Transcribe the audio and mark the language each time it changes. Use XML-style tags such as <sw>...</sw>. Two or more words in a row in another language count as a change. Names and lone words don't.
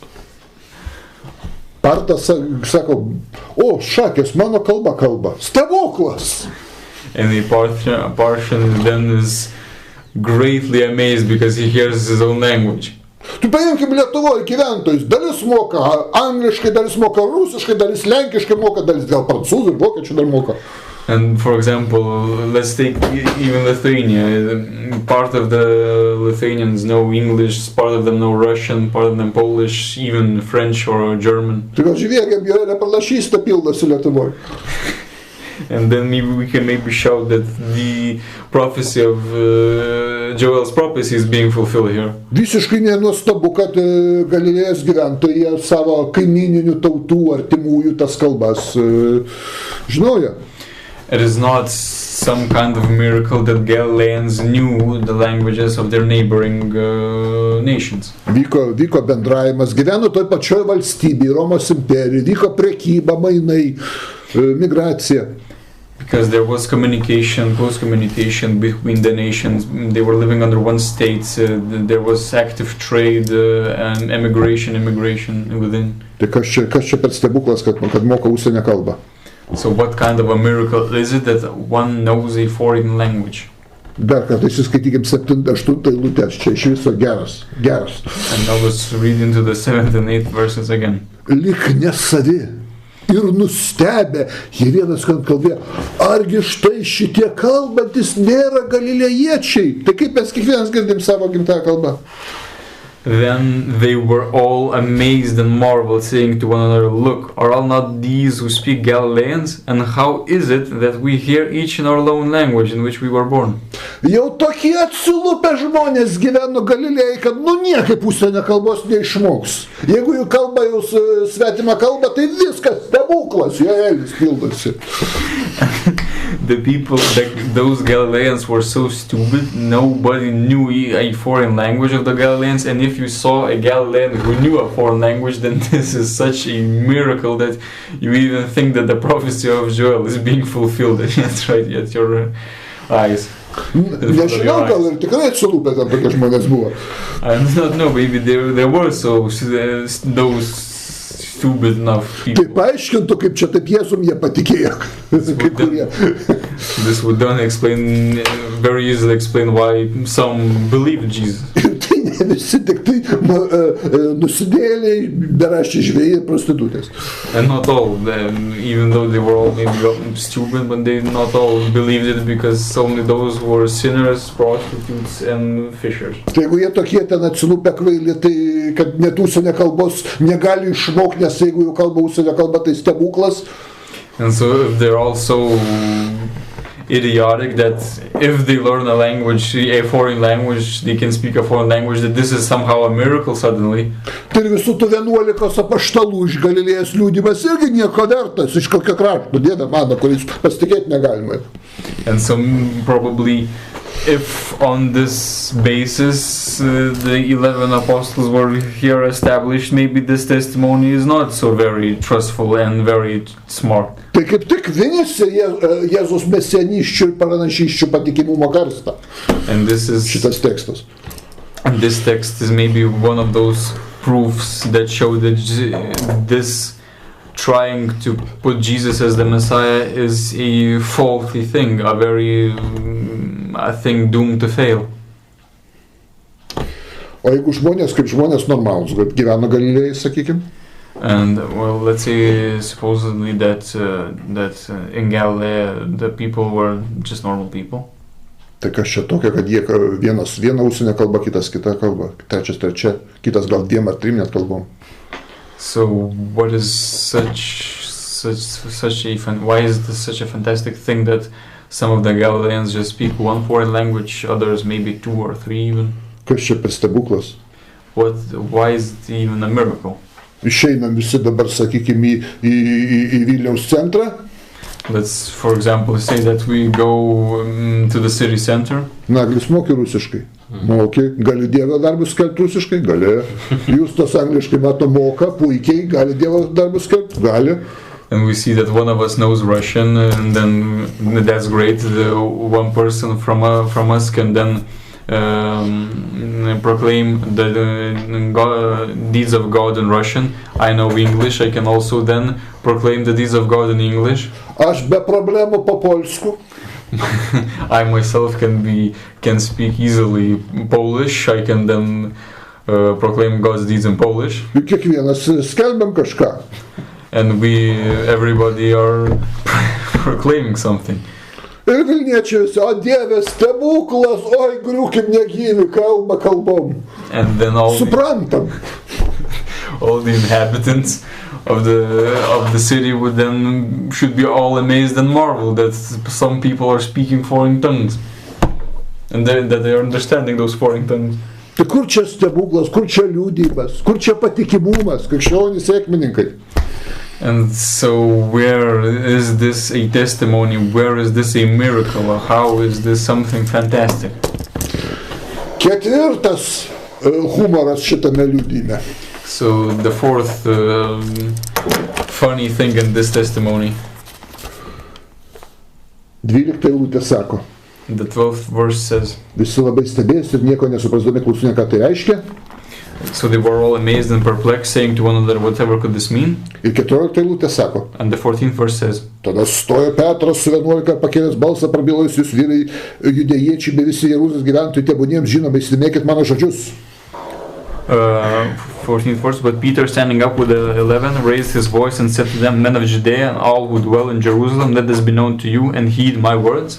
<lt>Partas sako, šakės, mano kalba. Stebuklas!</lt> <en>And the Parthian then is greatly amazed because he hears his own language.</en> <lt>Tu paimkim Lietuvoje gyventojus, dalis moka angliškai, dalis moka rusiškai, dalis lenkiškai moka, dalis gal prancūzų, vokiečių dar moka.</lt> <en>And for example, let's take even Lithuania. Part of the Lithuanians know English, part of them know Russian, part of them Polish, even French or German.</en> <lt>Tai gal žiūrėkim, yra pranašystė pildosi Lietuvoje.</lt> <en>And then we can shout that the prophecy of Joel's prophecy is being fulfilled here.</en> <lt>Visiškai nenuostabu, kad Galilėjos gyventojai savo kaimyninių tautų, artimųjų tas kalbas žinojo.</lt> <en>It is not some kind of miracle that Galileans knew the languages of their neighboring nations.</en> <lt>Vyko bendravimas, gyveno toj pačioj valstybėje, Romos imperijoje, vyko prekyba, mainai, migracija.</lt> <en>Because there was communication, close communication between the nations. They were living under one state. There was active trade and immigration within.</en> <lt>Tai kas čia per stebuklas, kad moka užsienio kalbą?</lt> <en>So what kind of a miracle is it that one knows a foreign language?</en> <lt>Dar kartą įsiskaitykim 7-8 eilutės, čia iš viso geras.</lt> <en>And I was reading to the 7th and 8th verses again.</en> <lt>Lik nesavi ir nustebę, jie vienas kalbėjo, argi štai šitie kalbantis nėra galilėjiečiai. Tai kaip mes kiekvienas girdim savo gimtąją kalbą?</lt> <en>Then they were all amazed and marveled, saying to one another, "Look, are all not these who speak Galileans? And how is it that we hear each in our own language in which we were born?"</en> <lt>Jau tokie atsilupę žmonės gyveno Galilėjai, kad niekaip užsienio kalbos neišmoks. Jeigu jų kalba jau svetima kalba, tai viskas stebuklas, jo elis pildosi.</lt> <en>The people, those Galileans were so stupid, nobody knew a foreign language of the Galileans, and if you saw a Galilean who knew a foreign language, then this is such a miracle that you even think that the prophecy of Joel is being fulfilled. That's right, at your eyes.</en> <lt>Nežinau, gal ir tikrai atsilupę tam tokie žmonės buvo.</lt> <en>I do not know, maybe there were those stupid enough people.</en> <lt>Tai paaiškintų, kaip čia taip Jėzum jie patikėjo.</lt> <en>This would then very easily explain why some believed Jesus.</en> <lt>Tai ne visi, tik tai nusidėliai, beraščiai žvėjai ir prostitutės.</lt> <en>And not all, even though they were all maybe stupid, but they not all believed it, because only those who were sinners, prostitutes and fishers.</en> <lt>Tai jeigu jie tokie ten atsilupę kvaili, tai kad net užsienio kalbos negali išmokti, nes jeigu jau kalba užsienio kalba, tai stebuklas.</lt> <en>And so if they're also idiotic that if they learn a language, a foreign language, they can speak a foreign language, that this is somehow a miracle suddenly.</en> <lt>Tai visų tų 11 apaštalų iš Galilėjos liudijimas irgi nieko vertas, iš kokio krašto, Dieve mano, kuris pasitikėti negalima.</lt> <en>And so probably if on this basis the 11 apostles were here established, maybe this testimony is not so very trustful and very smart.</en> <lt>Tai kaip tik vinėsi Jėzus mesianiščių ir pranašysčių patikimumo karstą.</lt> <en>And this is</en> <lt>šitas tekstas.</lt> <en>And this text is maybe one of those proofs that show that this trying to put Jesus as the Messiah is a faulty thing, a very thing doomed to fail.</en> <lt>O jeigu žmonės kaip žmonės normalūs, gyvena Galilėjai, sakykim?</lt> <en>And well, let's say supposedly that in Galilee the people were just normal people.</en> <lt>Tai kas čia tokia, kad jie vienas viena užsienio kalba, kitas kita kalba, trečias trečia, kitas gal 2 ar 3 net kalbom.</lt> <en>So what is why is this such a fantastic thing that some of the Galileans just speak one foreign language, others maybe 2 or 3 even?</en> <lt>Kas čia per stebuklas?</lt> <en>Why is it even a miracle?</en> <lt>Išeinam visi dabar, sakykime, į Vilniaus centrą.</lt> <en>Let's, for example, say that we go to the city center.</en> <lt>Naglis moki rusiškai. Moki. Gali Dievo darbus skelbti rusiškai? Gali. Jūs tos angliškai mato moka, puikiai. Gali Dievo darbus skelbti? Gali.</lt> <en>And we see that one of us knows Russian, and then that's great. One person from us can then proclaim the deeds of God in Russian. I know English. I can also then proclaim the deeds of God in English.</en> <lt>Aš be problemų</lt> <pl>po polsku.</pl> <en>I myself can speak easily Polish. I can then proclaim God's deeds in Polish.</en> <lt>Kiekvienas skelbiam kažką.</lt> <en>And everybody are proclaiming something.</en> <lt>Ir Vilniečiai, o Dieve, stebuklas, oi, griūkim negyvi, kalbom.</lt> <en>And then</en> <lt>suprantam.</lt> <en>All the inhabitants of the city would then should be all amazed and marvel that some people are speaking foreign tongues and that they are understanding those foreign tongues.</en> <lt>Tai kur čia stebuklas, kur čia liudijimas, kur čia patikimumas, krikščionys sekmininkai?</lt> <en>And so where is this a testimony? Where is this a miracle? Or how is this something fantastic?</en> <lt>Ketvirtas humoras šitame liudijime.</lt> <en>So the fourth funny thing in this testimony.</en> <lt>12 eilutė sako.</lt> <en>The 12th verse says.</en> <lt>Visi labai stebėjosi ir nieko nesuprasdami klausinė, ką tai reiškia.</lt> <en>So they were all amazed and perplexed, saying to one another, whatever could this mean?</en> <lt>Ir 14 eilutė sako.</lt> <en>And the 14th verse says.</en> <lt>Tada stojo Petras su 11 pakėlęs balsą prabilojus, jūs vyrai judėjiečiai bei visi Jeruzalės gyventojai, tebūniems žinoma, įsidėmėkit mano žodžius.</lt> <en>14th verse, but Peter, standing up with the 11, raised his voice and said to them, men of Judea and all who dwell in Jerusalem, let this be known to you and heed my words.</en>